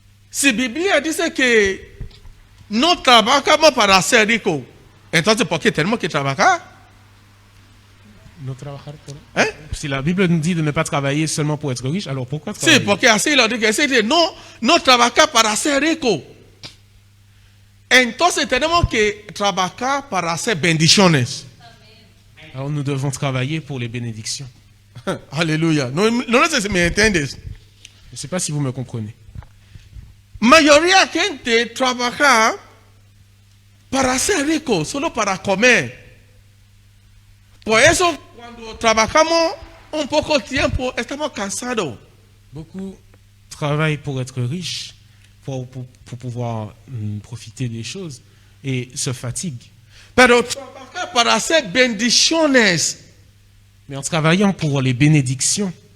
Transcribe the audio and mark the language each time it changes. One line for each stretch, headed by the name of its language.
Spanish: Si Biblia dice que no trabajamos para ser rico, entonces ¿por qué tenemos que trabajar? No trabajar por... ¿Eh?
French: Si la Bible nous dit de ne pas travailler seulement pour être riche, alors pourquoi
Spanish: Sí,
French: travailler?
Spanish: porque así lo dice. Dice, no trabajar para ser rico. Entonces tenemos que trabajar para hacer bendiciones.
French: Alors nous devons travailler pour les bénédictions.
Spanish: Aleluya. No sé si me entiendes.
French: Je ne sais pas si vous me comprenez.
Spanish: Mayoría de gente trabaja para ser rico, solo para comer. Por eso cuando trabajamos un poco tiempo estamos cansados.
French: Beaucoup travaillent pour être riches, pour pouvoir profiter des choses, et se fatiguent.
Spanish: Pero trabajar para hacer bendiciones.
French: Mais en travaillant pour les bénédictions,